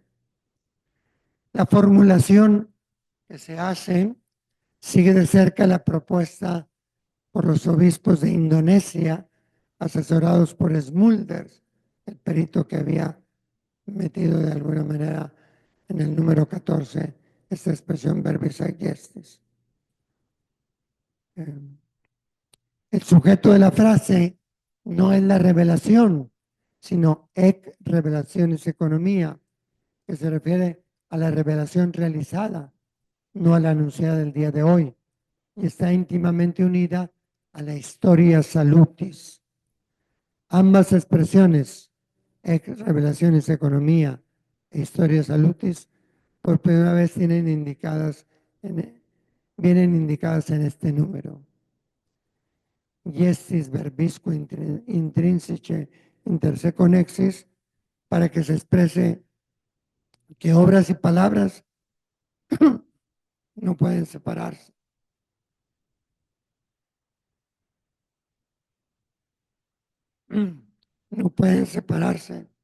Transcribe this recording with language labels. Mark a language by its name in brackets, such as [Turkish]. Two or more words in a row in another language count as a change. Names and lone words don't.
[Spanish] La formulación que se hace sigue de cerca la propuesta por los obispos de Indonesia, asesorados por Smulders, el perito que había metido de alguna manera en el número 14 esta expresión [Latin] verbis ac gestis. [Spanish] El sujeto de la frase no es la revelación, sino [Latin] ec revelaciones economía, [Spanish] que se refiere a la revelación realizada, no a la anunciada del día de hoy, y está íntimamente unida a la [Latin] historia salutis. [Spanish] Ambas expresiones, [Latin] ec revelaciones economía [Spanish] e [Latin] historia salutis, [Spanish] por primera vez vienen indicadas en este número. [Latin] Gestis verbisque intrinsice interseconnexis, [Spanish] para que se exprese que obras y palabras no pueden separarse. No pueden separarse.